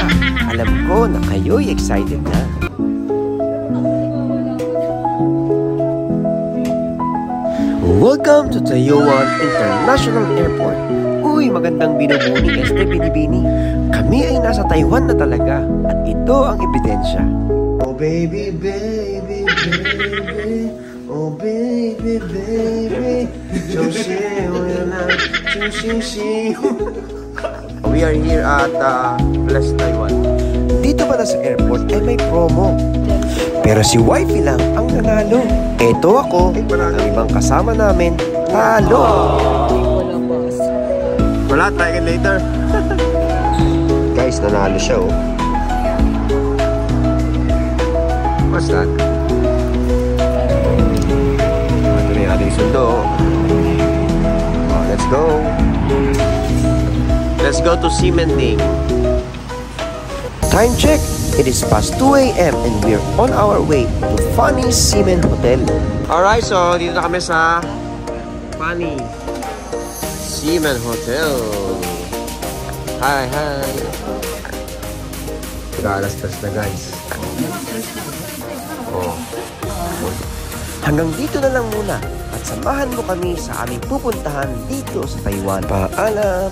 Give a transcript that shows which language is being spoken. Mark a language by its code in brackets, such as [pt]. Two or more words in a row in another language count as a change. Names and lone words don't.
[tl] Alam ko na kayo'y excited na. [en] Welcome to [tl] Taiwan International Airport. Uy, magandang binubuni, Este Binibini. Kami ay nasa Taiwan na talaga at ito ang ebidensya. [en] Oh baby, baby, baby. Oh baby, baby. We are here at Plus Taiwan. [tl] Dito pala sa airport ay may promo. Pero si wifey lang ang nanalo. Eto ako, ang ibang kasama namin, talo. Wala, [en] try again later. [tl] Guys, nanalo siya oh. [en] What's that? [tl] Ito na yung ating sundo. [en] Oh, let's go. Let's go to Ximending. Time check. It is past 2 a.m. and we're on our way to Funny Seamen Hotel. [tl] Alright, so dito na kami sa Funny Seamen Hotel. Hi. Alas-tres na guys. Oh. Hanggang dito na lang muna at samahan mo kami sa aming pupuntahan dito sa Taiwan.